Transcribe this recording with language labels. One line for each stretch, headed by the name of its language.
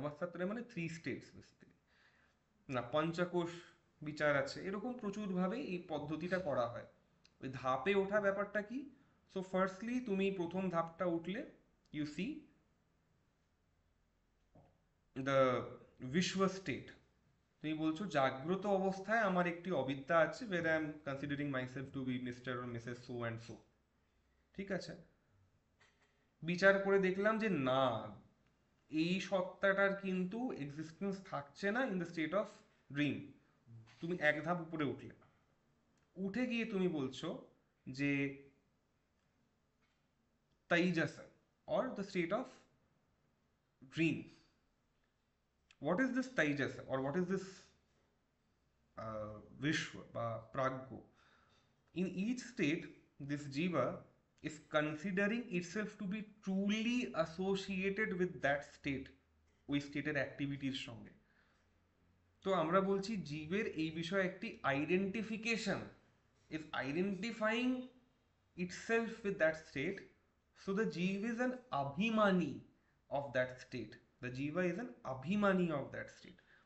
Bangla: অবস্থাত্রয় মানে 3 states basically, না পঞ্চকোশ বিচার আছে, এরকম প্রচুর ভাবে এই পদ্ধতিটা করা হয়। ওই ধাপে ওঠা ব্যাপারটা কি? সো ফার্স্টলি তুমি প্রথম ধাপটা উঠলে, ইউ সি দ্য বিশ্ব স্টেট। তুমি বলছো জাগ্রত অবস্থায় আমার একটি অবিদ্যা আছে,
English: where I am considering myself to be mister or Mrs so and so।
Bangla: ঠিক আছে, বিচার করে দেখলাম যে না, এই সত্তাটার কিন্তু এক্সিস্টেন্স থাকছে না
English: In the state of dream.
Bangla: তুমি এক ধাপ উপরে উঠলে, উঠে গিয়ে তুমি বলছো যে তাইজাসা
English: Or the state of dream, what is this Taijasa or what is this Vishwa বা Pragya? In each state, this jiva is considering itself to be truly associated with that state,
Bangla: ওই স্টেটের অ্যাক্টিভিটির সঙ্গে। তো আমরা বলছি জীবের এই বিষয়ে একটি identification
English: is identifying itself with that state. So the jiva is an abhimani of that state. The jiva is an abhimani of that state.